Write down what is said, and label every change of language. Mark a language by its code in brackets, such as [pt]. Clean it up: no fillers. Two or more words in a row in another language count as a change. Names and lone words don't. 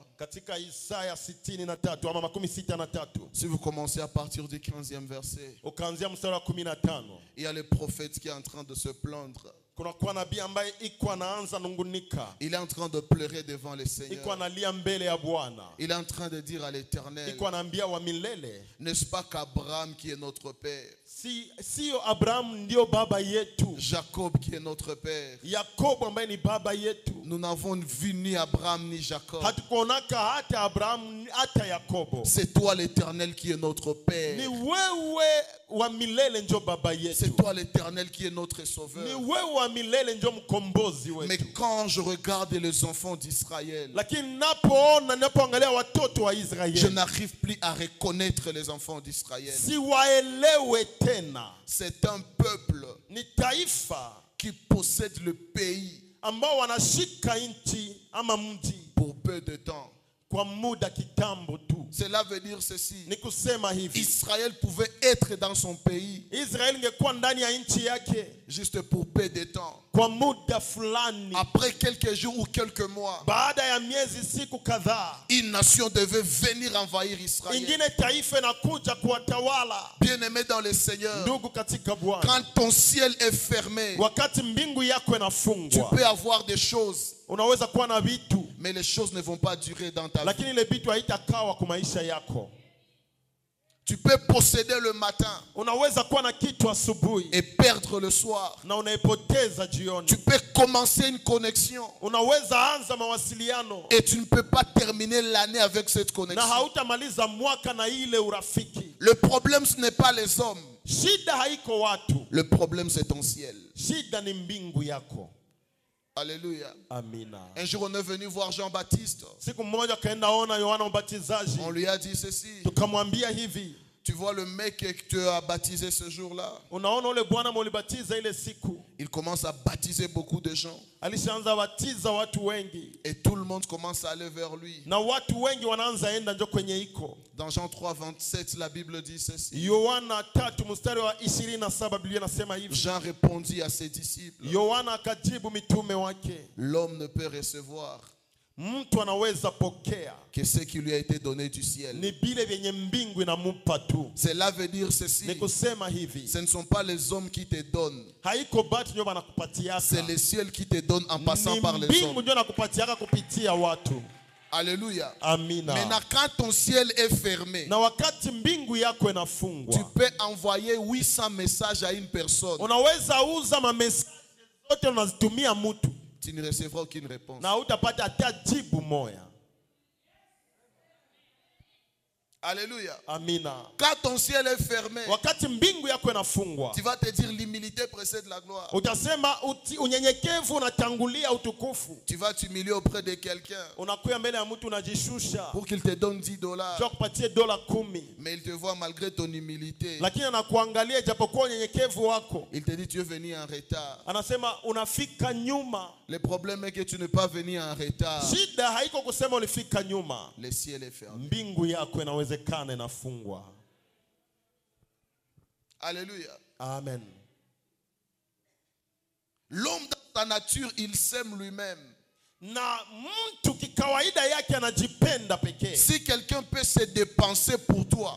[sw] katika Isaya 63 ama 63, [fr] si vous commencez à partir du 15e verset, [sw] ukaanzia mstari wa 15, [fr] il y a le prophète qui est en train de se plaindre. [sw] kuna kwa nabii ambaye iko anaanza nungunika, [fr] Il est en train de pleurer devant le [sw] iko [fr] Seigneur. [sw] analia mbele ya Bwana, [fr] Il est en train de dire à l'Éternel, [sw] iko anaambia wa milele, [fr] n'est-ce pas qu'Abraham qui est notre père, [sw] sio Abrahamu ndio baba yetu, [fr] Jacob qui est notre père? [sw] Yakobo ambaye ni baba yetu. [fr] Nous n'avons vu ni Abraham ni Jacob. [sw] Hatukuonaka hata Abrahamu hata Yakobo. [fr] C'est toi l'Éternel qui est notre [sw] Ni [fr] père. [sw] wewe wa milele ndio baba yetu. [fr] C'est toi l'Éternel qui est notre [sw] Ni [fr] sauveur. [sw] wewe wa milele ndio mkombozi [fr] Mais [sw] wetu. [fr] quand je regarde les enfants d'Israël, [sw] Lakini napoangalia watoto wa [fr] je [sw] Israeli, [fr] n'arrive plus à reconnaître les enfants d'Israël. [sw] siwaelewe tena. [fr] C'est un peuple [sw] Ni taifa [fr] qui possède le pays [sw] ambao wanashika nchi ama mji [fr] pour peu de temps. [sw] kwa muda kitambo tu. [fr] Cela veut dire ceci. [sw] Ni kusema hivi, [fr] Israël pouvait être dans son pays [sw] Israeli ingekuwa ndani ya nchi yake [fr] juste pour peu de temps. [sw] kwa muda fulani. [fr] Après quelques jours ou quelques mois, [sw] Baada ya miezi, siku kadhaa, [fr] une nation devait venir envahir Israël. [sw] ingine taifa inakuja kuwatawala. [fr] Bien-aimé dans le Seigneur, [sw] Ndugu katika Bwana, [fr] quand ton ciel est fermé, [sw] wakati mbingu yako [fr] tu [sw] inafungwa, [fr] peux avoir des choses, [sw] unaweza kuwa na vitu, [fr] mais les choses ne vont pas durer dans ta vie. [sw] lakini ile vitu haitakawa kwa maisha yako. [fr] Tu peux posséder le matin [sw] Unaweza kuwa na kitu asubuhi [fr] et perdre le soir. [sw] na unaipoteza jioni. [fr] Tu peux commencer une connexion [sw] Unaweza anza mawasiliano [fr] et tu ne peux pas terminer l'année avec cette [sw] na [fr] connexion. [sw] hautamaliza mwaka na ile urafiki. [fr] Le problème, ce n'est pas les hommes. [sw] Shida haiko watu, [fr] Le problème, c'est ton ciel. [sw] shida ni mbingu yako. [fr] Alléluia. [sw] Amina. [fr] Un jour, on est venu voir Jean-Baptiste. [sw] Siku mmoja kaenda ona Yohana Mbatizaji, [fr] On lui a dit ceci. [sw] tukamwambia hivi, [fr] Tu vois le mec que tu as baptisé ce jour-là, [sw] unaona ule bwana mulibatiza ile siku, [fr] il commence à baptiser beaucoup de gens. [sw] alishaanza batiza watu wengi [fr] Et tout le monde commence à aller vers lui. [sw] na watu wengi wanaanza enda njo kwenye iko. [fr] Dans Jean 3, 27, la Bible dit ceci. [sw] Yohana 3 mstari wa 27 Biblia inasema hivi, [fr] Jean répondit à ses disciples, [sw] Yohana akajibu mitume wake, [fr] l'homme ne peut recevoir [sw] mtu anaweza pokea [fr] que ce qui lui a été donné du ciel. [sw] ni bile vyenye mbingu inamupa tu. [fr] Cela veut dire ceci. [sw] Ni kusema hivi, [fr] Ce ne sont pas les hommes qui te donnent. [sw] haiko batu ndio banakupatiaka, [fr] C'est le ciel qui te donne en passant [sw] ni [fr] par les [sw] mbingu [fr] hommes. [sw] ndio nakupatiaka kupitia watu. [fr] Alléluia. [sw] Amina. [fr] Maintenant, quand ton ciel est fermé, [sw] Na wakati mbingu yako [fr] tu [sw] inafungwa, [fr] peux envoyer 800 messages à une personne. [sw] unaweza uza mamesaje zote unazitumia mtu [fr] Tu ne recevras aucune réponse. [sw] na utapata hata jibu moya. [fr] Alléluia. [sw] Amina. [fr] Quand ton ciel est fermé, [sw] Wakati mbingu yako inafungwa, [fr] tu vas te dire l'humilité précède la gloire. [sw] utasema unyenyekevu unatangulia utukufu. [fr] Tu vas t'humilier auprès de quelqu'un [sw] Unakuya mbele ya mtu unajishusha, [fr] pour qu'il te donne $10. [sw] ndio akupatie $10, [fr] Mais il te voit malgré ton humilité. [sw] lakini anakuangalia japokuwa unyenyekevu wako, [fr] Il te dit tu es venu en retard. [sw] anasema unafika nyuma. [fr] Le problème est que tu n'es pas venu en retard. [sw] Shida haiko kusema ulifika nyuma, [fr] Le ciel est fermé. [sw] mbingu yako inawezekana inafungwa. [fr] Alléluia. [sw] Amen. [fr] L'homme dans sa nature, il s'aime lui-même. [sw] Na mtu kikawaida yake anajipenda pekee. [fr] Si quelqu'un peut se dépenser pour toi,